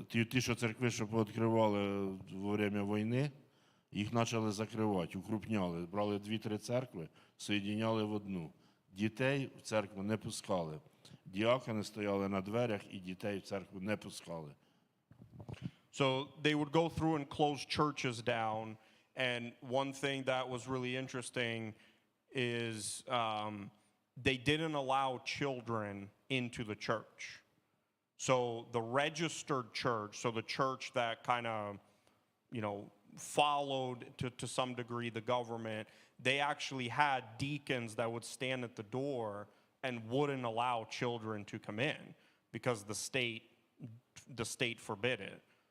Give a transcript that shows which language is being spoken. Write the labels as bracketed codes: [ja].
[uk] Ті, що церкви, що пооткривали во время війни, їх почали закривати, укрупняли. Брали 2-3 церкви, соєдиняли в одну. Дітей в церкву не пускали. Діакони стояли на дверях і дітей в церкву не пускали. [en] So they would go through and close churches down, and one thing that was really interesting is they didn't allow children into the church. So the registered church, so the church that kind of, followed to some degree the government, they actually had deacons that would stand at the door and wouldn't allow children to come in because the state forbid it.